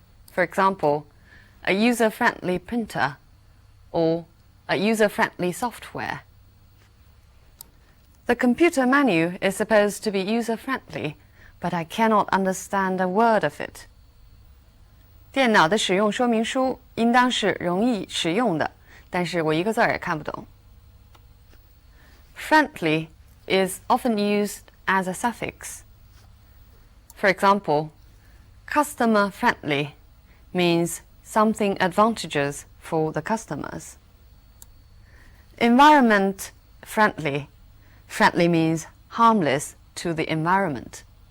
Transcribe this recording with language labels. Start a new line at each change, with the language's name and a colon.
English: For example, a user-friendly printer or a user-friendly software. The computer menu is supposed to be user-friendly, but I cannot understand a word of it.
Chinese: 电脑的使用说明书应当是容易使用的，但是我一个字儿也看不懂。
English: Friendly is often used as a suffix. For example, customer friendly means something advantageous for the customers. Environment friendly. Friendly means harmless to the environment.